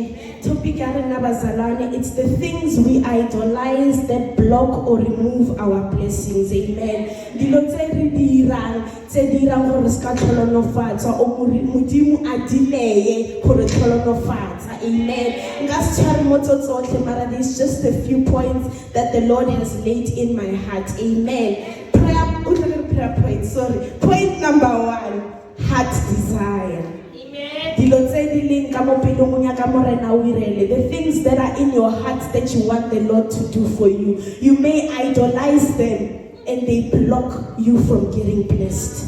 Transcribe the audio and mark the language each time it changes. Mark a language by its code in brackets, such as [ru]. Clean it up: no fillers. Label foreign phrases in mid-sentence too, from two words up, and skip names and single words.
[en] Topic arena, it's the things we idolize that block or remove our blessings. Amen. [tn] Dilo tse re dirang gore ska tlhononofatsa o modimo a dileye gore tlhononofatsa. [en] Amen. There's just a few points that the Lord has laid in my heart. Amen. Prayer point. Sorry. Point number 1. Heart desire. The things that are in your heart that you want the Lord to do for you, you may idolize them and they block you from getting blessed.